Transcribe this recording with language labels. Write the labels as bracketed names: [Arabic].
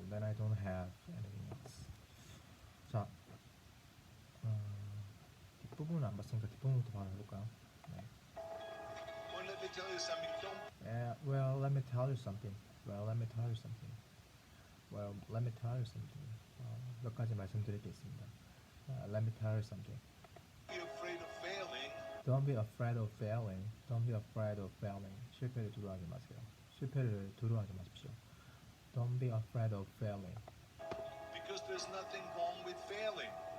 [English] Then I don't have anything else. [Korean] 자, 뒷부분은 안 봤으니까 뒷부분부터 바로 해볼까요? 네. [English] Well, let me tell you something. Don't Well, let me tell you something. Well, let me tell you something. Well, let me tell you something. [Korean] 몇 가지 말씀드릴 게 있습니다. [English] Let me tell you something. be afraid of failing Don't be afraid of failing. Don't be afraid of failing. [Korean] 실패를 두려워하지 마세요. 실패를 두려워하지 마십시오. [English] Don't be afraid of failing. because there's nothing wrong with failing.